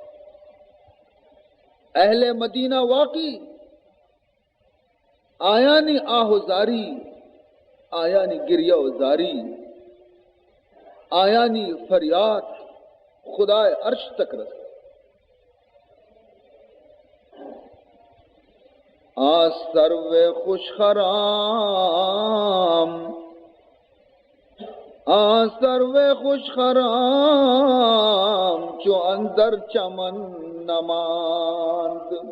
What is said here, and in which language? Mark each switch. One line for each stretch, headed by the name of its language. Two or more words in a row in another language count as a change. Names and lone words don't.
Baluchi: اہل مدینہ واقعی آیانی آہو زاری، آیانی گریہ و زاری، آیانی فریاد خدائے عرش تک رس.
Persian: سرو خوش خرام، سرو خوش خرام چو اندر چمن نماند.